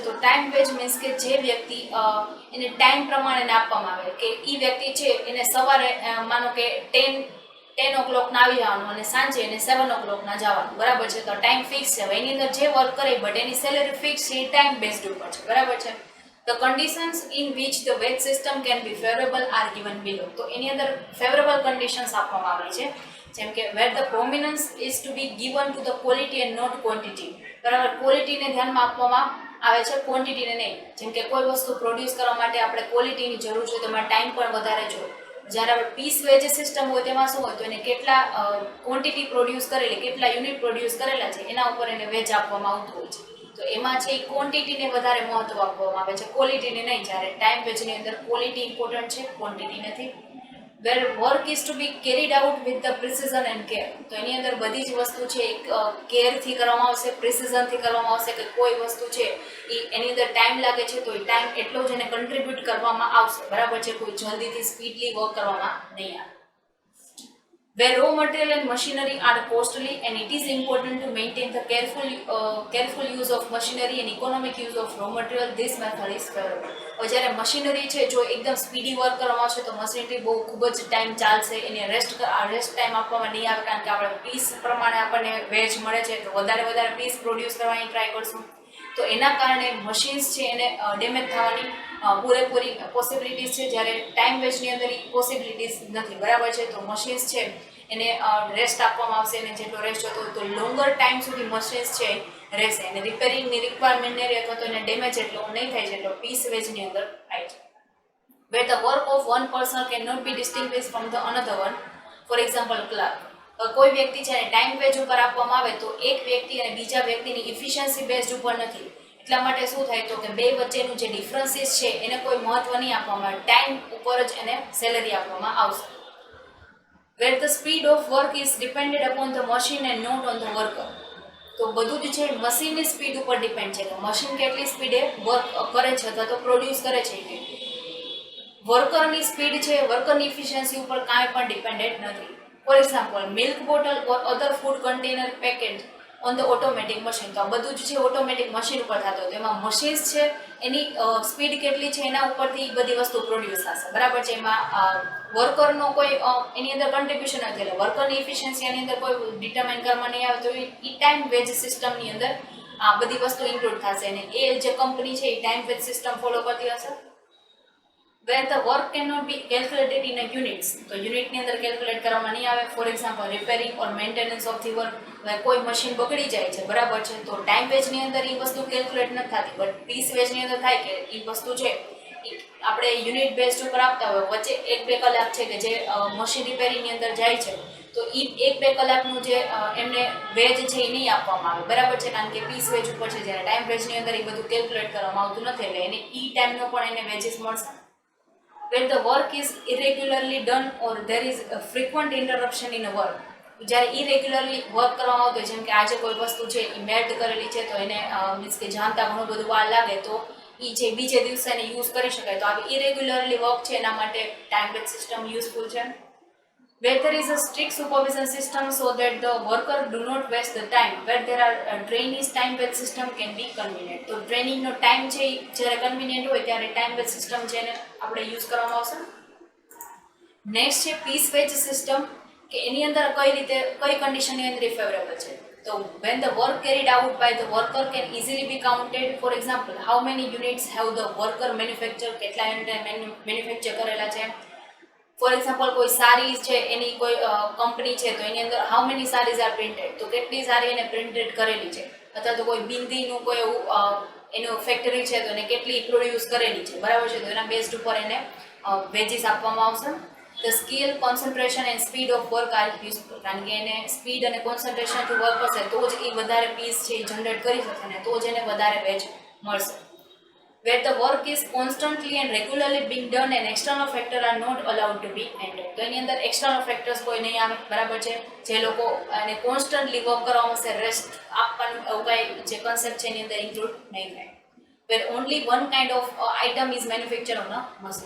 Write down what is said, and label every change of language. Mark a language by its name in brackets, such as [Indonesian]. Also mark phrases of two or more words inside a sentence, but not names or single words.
[Gujarati] તો [English] time wage means [Gujarati] કે જે વ્યક્તિ એને ટાઈમ પ્રમાણે આપવામાં આવે કે એ વ્યક્તિ છે એને સવારે માનો કે 10 o'clock ના આવી જવાનું અને સાંજે એને 7 o'clock ના જવાનું. બરાબર છે. તો [English] time fix [Gujarati] છે. એની અંદર જે વર્ક કરે બટ એની સેલેરી ફિક્સ છે, એ [English] time based [Gujarati] ઉપર છે. બરાબર છે. [English] The conditions in which the wage system can be favorable are given below. [Gujarati] તો એની અંદર ફેવરેબલ કન્ડિશન્સ આપવામાં આવી છે. જેમ કે [English] where the prominence is to be given to the quality and not quantity. [Gujarati] બરાબર. ક્વોલિટીને ધ્યાનમાં આપવામાં આવે છે, ક્વોન્ટિટીને નહીં. જેમ કે કોઈ વસ્તુ પ્રોડ્યુસ કરવા માટે આપણે ક્વોલિટીની જરૂર છે તો એમાં ટાઈમ પણ વધારે જોઈએ. જ્યારે આપણે [English] piece wage system [Gujarati] હોય તેમાં શું હોય તો એને કેટલા [English] quantity produce [Gujarati] કરેલી, કેટલા [English] unit produce [Gujarati] કરેલા છે એના ઉપર એને વેજ આપવામાં આવતું હોય છે. તો એમાં છે એ ક્વોન્ટિટીને વધારે મહત્વ આપવામાં આવે છે, ક્વોલિટીને નહીં. જ્યારે [English] time wage [Gujarati] અંદર ક્વોલિટી ઇમ્પોર્ટન્ટ છે, ક્વોન્ટિટી નથી. [English] where work is to be carried out with the precision and care. [Gujarati] તો એની અંદર બધી જ વસ્તુ છે કેરથી કરવામાં આવશે, પ્રિસિઝનથી કરવામાં આવશે. કે કોઈ વસ્તુ છે એની અંદર ટાઈમ લાગે છે તો એ ટાઈમ એટલો જ એને કન્ટ્રીબ્યુટ કરવામાં આવશે. બરાબર છે. કોઈ જલ્દીથી [English] speedly work [Gujarati] કરવામાં નહીં આવે. [English] Where raw material and machinery are costly and it is important to maintain the careful use of machinery and economic use of raw material, this method is favorable. [Gujarati] જ્યારે મશીનરી છે જો એકદમ [English] speedy work [Gujarati] કરવામાં આવશે તો મશીનરી બહુ ખૂબ જ ટાઈમ ચાલશે, એને [English] rest time [Gujarati] આપવામાં નહીં આવે. કારણ કે આપણે પીસ પ્રમાણે આપણને વેજ મળે છે તો વધારે પીસ પ્રોડ્યુસ કરવાની ટ્રાય કરશું. તો એના કારણે મશીન્સ છે એને ડેમેજ થવાની પૂરેપૂરી પોસિબિલિટીઝ છે, જ્યારે [English] time wage [Gujarati] અંદર એ પોસિબિલિટીઝ નથી, બરાબર છે. તો મશીન્સ છે એને રેસ્ટ આપવામાં આવશે, અને જેટલો રેસ્ટ હતો તો [English] longer time [Gujarati] સુધી મશીન્સ છે રહેશે, અને રિપેરિંગની રિક્વાયરમેન્ટ નહીં રહે અથવા તો એને ડેમેજ એટલો નહીં થાય જેટલો પીસ વેજની અંદર થાય છે. [English] Where the work of one person cannot be distinguished from the another one. For example, clerk. [Gujarati] કોઈ વ્યક્તિ છે [English] time wage [Gujarati] ઉપર આપવામાં આવે તો એક વ્યક્તિ અને બીજા વ્યક્તિની ઇફિશિયન્સી બેઝડ ઉપર નથી. એટલા માટે શું થાય તો કે બે વચ્ચેનું જે ડિફરન્સીસ છે એને કોઈ મહત્વ નહીં આપવામાં આવે, ટાઈમ ઉપર જ એને સેલરી આપવામાં આવશે. [English] Where the speed of work is dependent upon the machine and not on the worker. [Gujarati] તો બધું જ છે મશીનની સ્પીડ ઉપર ડિપેન્ડ છે કે મશીન કેટલી સ્પીડે વર્ક કરે છે અથવા તો પ્રોડ્યુસ કરે છે. વર્કરની સ્પીડ છે, વર્કરની ઇફિશિયન્સી ઉપર કાંઈ પણ ડિપેન્ડન્ટ નથી. [English] for example, milk bottle or other food container packet on the automatic machine. [Gujarati] તો આ બધું જ છે ઓટોમેટિક મશીન ઉપર થતું હોય, તો એમાં મશીન્સ છે એની સ્પીડ કેટલી છે એના ઉપરથી બધી વસ્તુ પ્રોડ્યુસ થશે, બરાબર છે. એમાં વર્કરનો કોઈ એની અંદર કન્ટ્રીબ્યુશન નથી, એટલે વર્કરની ઇફિશિયન્સી એની અંદર કોઈ ડિટરમાઇન કરવામાં નહીં આવે, તો એ [English] time wage system [Gujarati] અંદર આ બધી વસ્તુ ઇન્ક્લુડ થશે, અને એ જે કંપની છે એ [English] time wage system follow [Gujarati] કરતી હશે. [English] Where the work cannot be calculated in a units, [Gujarati] તો યુનિટની અંદર કેલ્ક્યુલેટ કરવામાં નહીં આવે. [English] for example, repairing or maintenance of the work. [Gujarati] કોઈ મશીન બગડી જાય છે, બરાબર છે, તો [English] time wage [Gujarati] અંદર એ વસ્તુ કેલ્ક્યુલેટ નથી થતી, બટ [English] piece wage [Gujarati] અંદર થાય કે એ વસ્તુ છે આપણે [English] unit based [Gujarati] ઉપર આપતા હોય, વચ્ચે 1-2 કલાક છે કે જે [English] machine repairing [Gujarati] અંદર જાય છે, તો એ 1-2 કલાકનું જે એમને વેજ છે એ નહીં આપવામાં આવે, બરાબર છે, કારણ કે [English] piece wage [Gujarati] ઉપર છે. જ્યારે [English] time wage [Gujarati] અંદર એ બધું કેલ્ક્યુલેટ કરવામાં આવતું નથી, એટલે એને ટાઈમનો પણ એને વેજીસ મળશે. [English] When the work is irregularly done or there is a frequent interruption in a work. [Gujarati] જ્યારે [English] irregularly work [Gujarati] કરવામાં આવતું હોય, જેમ કે આજે કોઈ વસ્તુ છે એ મેલ્ટ કરેલી છે તો એને મીન્સ કે જાણતા ઘણું બધું વાર લાગે, તો એ જે બીજે દિવસે એને યુઝ કરી શકાય, તો આવી [English] irregularly work [Gujarati] છે એના માટે [English] time base system useful [Gujarati] છે. [English] Where there is a strict supervision system so that the worker do not waste the time, where there are trainees, time based system can be convenient. [Gujarati] તો ટ્રેનિંગ નો ટાઈમ છે જ્યારે કન્વીનિયન્ટ હોય ત્યારે [English] time base system [Gujarati] છે એને આપણે યુઝ કરવામાં આવશે. નેક્સ્ટ છે [English] piece wage system, [Gujarati] કે એની અંદર કઈ રીતે કઈ કન્ડિશનની અંદર ફેવરેબલ છે. [English] તો when the work carried out by the worker can easily be counted. For example, how many units have the worker manufactured, [Gujarati] કેટલા યુનિટ મેન્યુફેક્ચર કરેલા છે. [English] for example, [Gujarati] કોઈ સારી છે એની કોઈ કંપની છે તો એની અંદર [English] how many sarees are printed, [Gujarati] તો કેટલી સારી એને પ્રિન્ટેડ કરેલી છે. અથવા તો કોઈ બિંદીનું કોઈ એવું એનું ફેક્ટરી છે તો એને કેટલી પ્રોડ્યુસ કરેલી છે, બરાબર છે, તો એના બેઝડ ઉપર એને વેજીસ આપવામાં આવશે. [English] the skill, concentration and speed of work are useful, [Gujarati] કારણ કે એને સ્પીડ અને કોન્સન્ટ્રેશનથી વર્ક કરશે તો જ એ વધારે પીસ છે એ જનરેટ કરી શકશે ને તો જ એને વધારે વેજ મળશે. [English] Where the work is constantly and regularly being done and external factors are not allowed to be entered. [Gujarati] તો એની અંદર [English] external factors [Gujarati] કોઈ નહીં આવે, બરાબર છે. જે લોકો એને કોન્સ્ટન્ટલી વર્ક કરવામાં આવશે, રેસ્ટ આપવાનું એવું કાંઈ જે કન્સેપ્ટ છે એની અંદર ઇન્ક્લુડ નહીં થાય. [English] Where only one kind of item is manufactured on a machine.